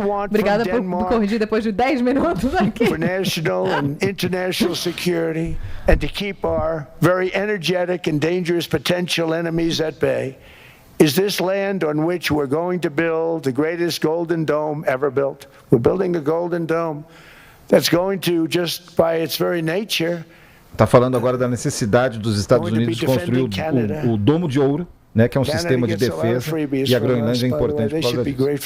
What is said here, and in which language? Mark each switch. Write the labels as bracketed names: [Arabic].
[Portuguese] Obrigada por corrigir depois de 10 minutos aqui. [English] For national and international security and to keep our very energetic and dangerous potential enemies at bay is this land on which we're going to build the greatest golden dome ever built. We're building a golden dome that's going to, just by its very nature, [Portuguese] está falando agora da necessidade dos Estados Unidos de construir o Domo de Ouro, né, que é um sistema de defesa, e a Groenlândia é importante por causa disso.